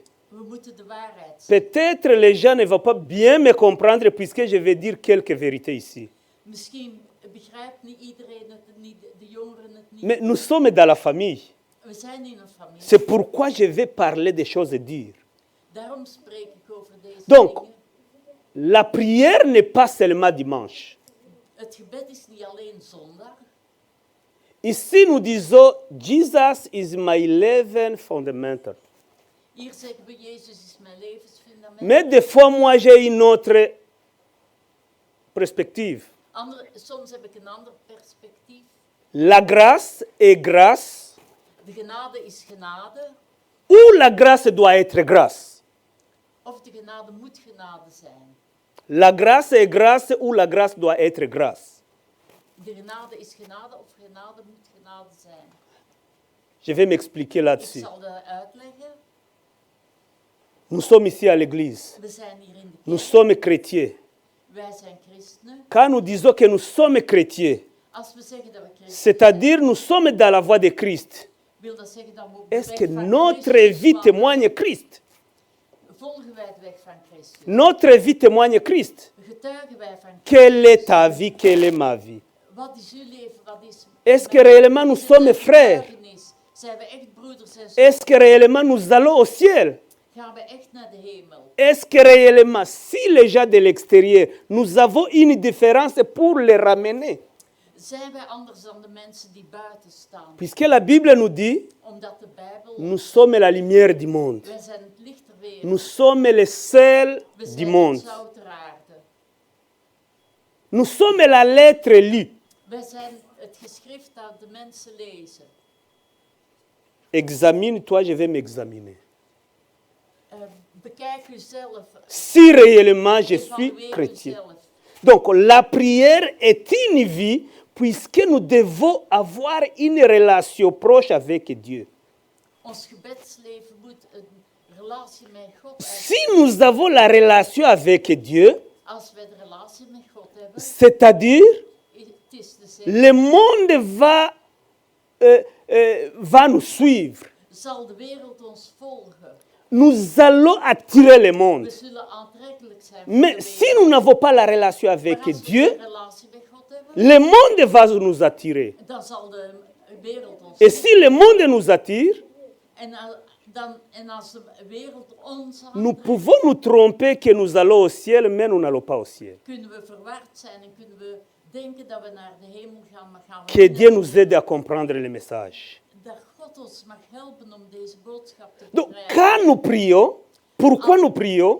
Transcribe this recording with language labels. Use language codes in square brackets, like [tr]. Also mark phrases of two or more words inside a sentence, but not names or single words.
[nl] we moeten de waarheid zeggen. [fr] Peut-être les gens ne vont pas bien me comprendre puisque je vais dire quelques vérités ici. [nl] Misschien begrijpt niet iedereen het niet, de jongeren het niet. [fr] Mais nous sommes dans la famille. [nl] We zijn in een familie. [fr] C'est pourquoi je vais parler des choses dures. [nl] Daarom spreek ik over deze [fr] Donc, [nl] dingen. [fr] la prière n'est pas seulement dimanche. [nl] Het gebed is niet alleen zondag. [fr] Ici, nous disons, [en] Jesus is my living fundamental. [nl] Hier zeggen we, Jezus is mijn levensfundament. [fr] Mais des fois, moi, j'ai une autre perspective. [nl] Soms heb ik een ander perspectief. [fr] La grâce est grâce, [nl] De genade is genade, [fr] ou la grâce doit être grâce. [nl] of de genade moet genade zijn. [fr] La grâce est grâce, ou la grâce doit être grâce. [nl] De genade is genade, of genade moet genade zijn. [fr] Je vais m'expliquer [nl] Ik [fr] là-dessus. [nl] zal dat uitleggen. [fr] Nous sommes ici à l'église. [nl] We zijn hier in de [fr] Nous [nl] kerk. [fr] sommes chrétiens. [nl] Wij zijn christenen. [fr] Quand nous disons que nous sommes chrétiens, [nl] Als we zeggen dat we christenen [fr] c'est-à-dire nous sommes dans la voie de Christ, [nl] wil dat zeggen dat we op de [fr] est-ce [nl] weg [fr] que [nl] van [fr] notre [nl] Christus [fr] vie [nl] wandelen? [fr] témoigne Christ? [nl] Volgen wij de weg van Christus? [fr] Notre vie témoigne Christ. [nl] Getuigen wij van Christus? [fr] Quelle est ta vie? Quelle est ma vie? [nl] Wat is uw leven? Wat is [fr] Est-ce que réellement nous sommes frères? [nl] getuigenis? Zijn we echt broeders en zusters? [fr] Est-ce que réellement nous allons au ciel? [nl] Gaan we echt naar de hemel? [fr] Est-ce que réellement, si les gens de l'extérieur, nous avons une différence pour les ramener? [nl] Zijn wij anders dan de mensen die buiten staan? [fr] Puisque la Bible nous dit, [nl] Omdat de Bijbel, [fr] nous sommes la lumière du monde. [nl] wij zijn het licht ter wereld. [fr] Nous sommes le sel [nl] We [fr] du [nl] zijn [fr] monde. [nl] het zout ter aarde. [fr] Nous sommes la lettre lue. [nl] Wij zijn het geschrift dat de mensen lezen. [fr] Examine-toi, je vais m'examiner. [nl] Bekijk uzelf. [fr] Si réellement je suis [nl] Evalueer [fr] chrétien. [nl] uzelf. [fr] Donc la prière est une vie puisque nous devons avoir une relation proche avec Dieu. [nl] Ons gebedsleven moet een relatie met God hebben. [fr] Si nous avons la relation avec Dieu, [nl] Als wij de relatie met God hebben, [fr] c'est-à-dire [nl] het is te zeggen, [fr] le monde va nous suivre. [nl] zal de wereld ons volgen. [fr] Nous allons attirer le monde. [nl] We zullen aantrekkelijk zijn voor [fr] Mais [nl] de [fr] si [nl] wereld. [fr] nous n'avons pas la relation avec [nl] Maar als we [fr] Dieu, [nl] een relatie met God hebben, [fr] le monde va nous attirer. [nl] dan zal de wereld ons [fr] Et si le monde nous attire, [nl] en als de wereld ons [fr] nous [nl] aantrekt, [fr] pouvons nous tromper que nous allons au ciel, mais nous n'allons pas au ciel. [nl] kunnen we verward zijn en kunnen we denken dat we naar de hemel gaan, maar gaan we [fr] Que [nl] niet [fr] Dieu [nl] naar [fr] nous aide à comprendre le message. [nl] dat God ons mag helpen om deze boodschap te [fr] Donc, [nl] begrijpen. [fr] quand nous prions, pourquoi nous prions?